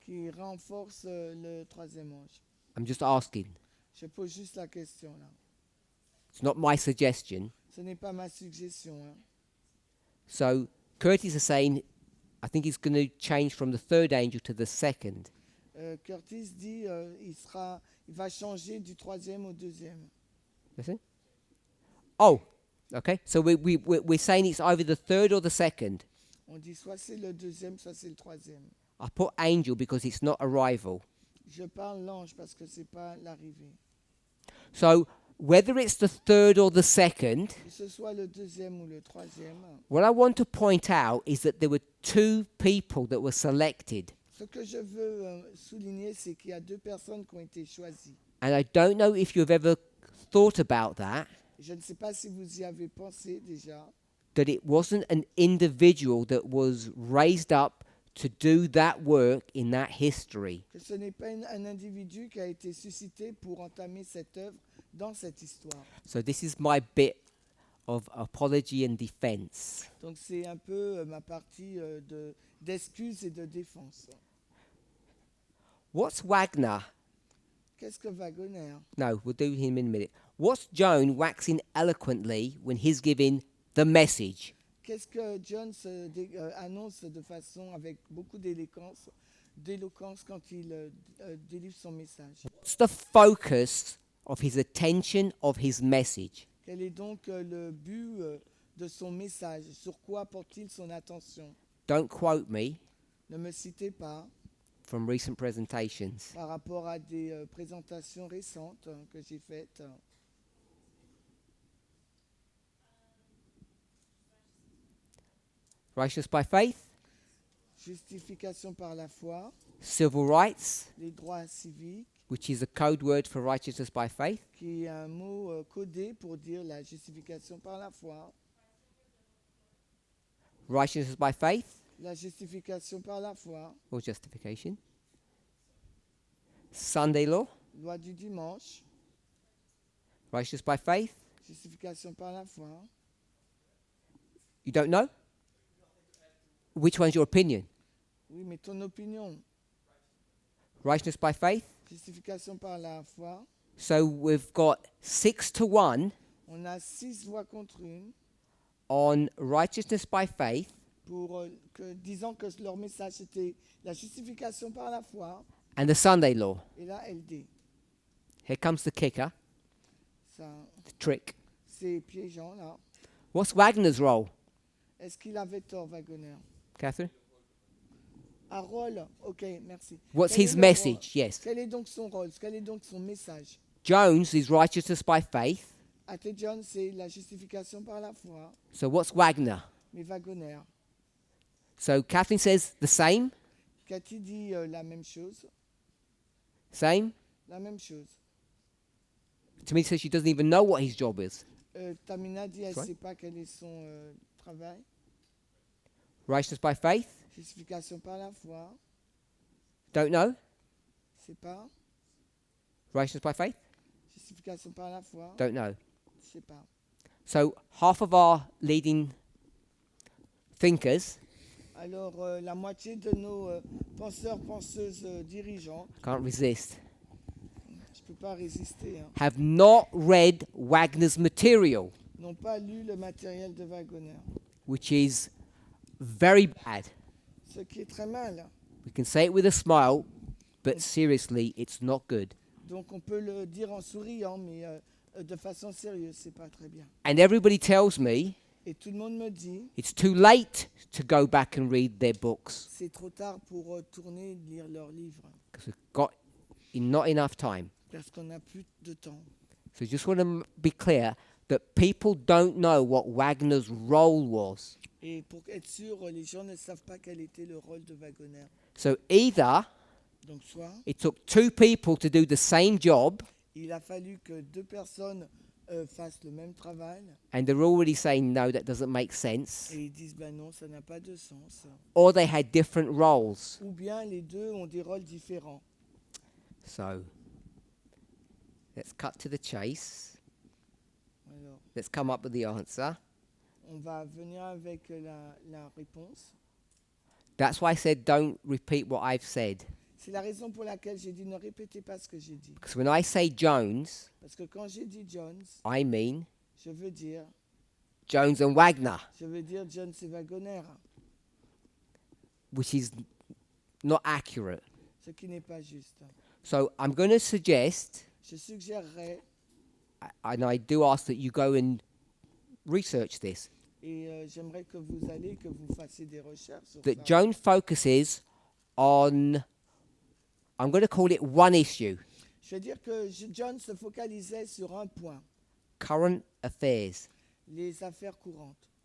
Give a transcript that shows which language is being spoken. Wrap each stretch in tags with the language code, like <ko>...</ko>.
<fr>qui renforce le troisième ange.</fr> <en>I'm just asking.</en> <fr>Je pose juste la question là.</fr> <en>It's not my suggestion.</en> <fr>Ce n'est pas ma suggestion. Hein.</fr> <en>So Curtis is saying, I think he's going to change from the third angel to the second.</en> <fr>Curtis dit il va changer du troisième au deuxième.</fr> <en>Listen. Oh, okay. So we're saying it's either the third or the second.</en> <fr>On dit soit c'est le deuxième, soit c'est le troisième.</fr> <en>I put angel because it's not arrival.</en> <fr>Je parle l'ange parce que c'est pas l'arrivée.</fr> <en>So whether it's the third or the second,</en> <fr>Que ce soit le deuxième ou le troisième,</fr> <en>what I want to point out is that there were two people that were selected.</en> <fr>ce que je veux souligner, c'est qu'il y a deux personnes qui ont été choisies.</fr> <en>And I don't know if you've ever thought about that,</en> <fr>Je ne sais pas si vous y avez pensé déjà,</fr> <en>that it wasn't an individual that was raised up to do that work in that history.</en> <fr>que ce n'est pas un individu qui a été suscité pour entamer cette œuvre dans cette histoire.</fr> <en>So this is my bit of apology and defense.</en> <fr>Donc c'est un peu ma partie d'excuses et de défense.</fr> <en>What's Wagner?</en> <fr>Qu'est-ce que Wagner?</fr> <en>No, we'll do him in a minute. What's Joan waxing eloquently when he's giving the message?</en> <fr>Qu'est-ce que John annonce de façon avec beaucoup d'éloquence quand il délivre son message?</fr> <en>What's the focus of his attention of his message?</en> <fr>Quel est donc le but de son message? Sur quoi porte-t-il son attention?</fr> <en>Don't quote me</en> <fr>Ne me citez pas</fr> <en>from recent presentations.</en> <fr>par rapport à des présentations récentes que j'ai faites.</fr> <en>Righteous by faith,</en> <fr>Justification par la foi,</fr> <en>civil rights,</en> <fr>les droits civiques,</fr> <en>which is a code word for righteousness by faith,</en> <fr>qui est un mot codé pour dire la justification par la foi,</fr> <en>righteousness by faith</en> <fr>la justification par la foi,</fr> <en>or justification, Sunday law,</en> <fr>loi du dimanche,</fr> <en>righteous by faith.</en> <fr>justification par la foi.</fr> <en>You don't know? Which one's your opinion?</en> <fr>Oui, mais ton opinion,</fr> <en>Righteousness by faith.</en> <fr>justification par la foi,</fr> <en>So we've got 6-1</en> <fr>on a 6 voix contre une</fr> <en>on righteousness by faith,</en> <fr>pour disant que leur message était la justification par la foi</fr> <en>and the Sunday law.</en> <fr>et la LD.</fr> <en>Here comes the kicker,</en> <fr>Ça,</fr> <en>the trick.</en> <fr>c'est piégeant là.</fr> <en>What's Wagner's role,</en> <fr>Est-ce qu'il avait tort, Wagner?</fr> <en>Catherine?</en> <fr>Harold, ok, merci.</fr> <en>What's</en> <fr>Quel est</fr> <en>his</en> <fr>le</fr> <en>message?</en> <fr>rôle?</fr> <en>Yes.</en> <fr>Quel est donc son rôle? Quel est donc son message?</fr> <en>Jones is righteousness by faith.</en> <fr>Athée John, c'est la justification par la foi,</fr> <en>So what's Wagner?</en> <fr>mais Wagner.</fr> <en>So Catherine says the same,</en> <fr>Cathy dit la même chose.</fr> <en>same.</en> <fr>La même chose.</fr> <en>To me, says she doesn't even know what his job is.</en> <fr>Tamina dit elle ne</fr> <en>Sorry?</en> <fr>sait pas quel est son travail.</fr> <en>Righteousness by faith.</en> <fr>Justification par la foi,</fr> <en>Don't know.</en> <fr>c'est pas.</fr> <en>Righteousness by faith.</en> <fr>Justification par la foi,</fr> <en>Don't know.</en> <fr>c'est pas.</fr> <en>So half of our leading thinkers,</en> <fr>Alors la moitié de nos penseurs, penseuses, dirigeants,</fr> <en>can't resist,</en> <fr>je peux pas résister, hein,</fr> <en>have not read Wagner's material,</en> <fr>n'ont pas lu le matériel de Wagner.</fr> <en>which is very bad.</en> <fr>Ce qui est très mal.</fr> <en>We can say it with a smile, but seriously, it's not good.</en> <fr>Donc on peut le dire en souriant, mais de façon sérieuse, c'est pas très bien.</fr> <en>And everybody tells me</en> <fr>Et tout le monde me dit,</fr> <en>it's too late to go back and read their books</en> <fr>c'est trop tard pour tourner, lire leurs livres,</fr> <en>because we've got not enough time.</en> <fr>parce qu'on n'a plus de temps.</fr> <en>So just want to be clear that people don't know what Wagner's role was.</en> <fr>Et pour être sûr, les gens ne savent pas quel était le rôle de Wagner.</fr> <en>So either</en> <fr>Donc soit,</fr> <en>it took two people to do the same job</en> <fr>il a fallu que deux personnes fassent le même travail,</fr> <en>and they're already saying no, that doesn't make sense,</en> <fr>et ils disent, ben non, ça n'a pas de sens.</fr> <en>or they had different roles.</en> <fr>Ou bien les deux ont des rôles différents.</fr> <en>So let's cut to the chase.</en> <fr>Alors,</fr> <en>Let's come up with the answer.</en> <fr>on va venir avec la réponse.</fr> <en>That's why I said don't repeat what I've said.</en> <fr>C'est la raison pour laquelle j'ai dit ne répétez pas ce que j'ai dit.</fr> <en>Because when I say Jones,</en> <fr>Parce que quand j'ai dit Jones,</fr> <en>I mean</en> <fr>je veux dire</fr> <en>Jones and Wagner,</en> <fr>Jones et Wagner,</fr> <en>which is not accurate.</en> <fr>ce qui n'est pas juste.</fr> <en>So I'm going to suggest,</en> <fr>Je suggérerais,</fr> <en>and I do ask that you go and research this,</en> <fr>et j'aimerais que vous allez, que vous fassiez des recherches sur</fr> <en>that</en> <fr>ça.</fr> <en>Jones focuses on, I'm going to call it one issue,</en> <fr>Je veux dire que John se focalisait sur un point,</fr> <en>current affairs.</en> <fr>les affaires courantes.</fr>